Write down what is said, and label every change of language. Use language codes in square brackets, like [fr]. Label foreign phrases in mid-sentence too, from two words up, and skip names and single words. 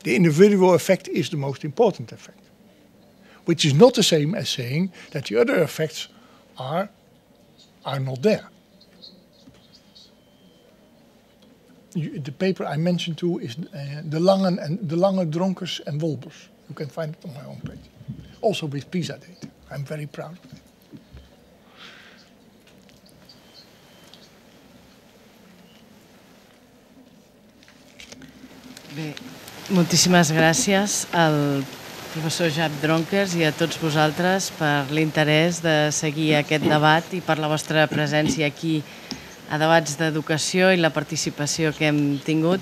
[en] The individual effect is the most important effect. Which is not the same as saying that the other effects are not there. The paper I mentioned too is the Lange Dronkers and Wolbers. You can find it on my own page. Also with PISA data. I'm very proud of it. [ca] Bé, moltíssimes gràcies al professor Jaap Dronkers i a tots vosaltres per l'interès de seguir aquest debat i per la vostra presència aquí a debats d'educació i la participació que hem tingut.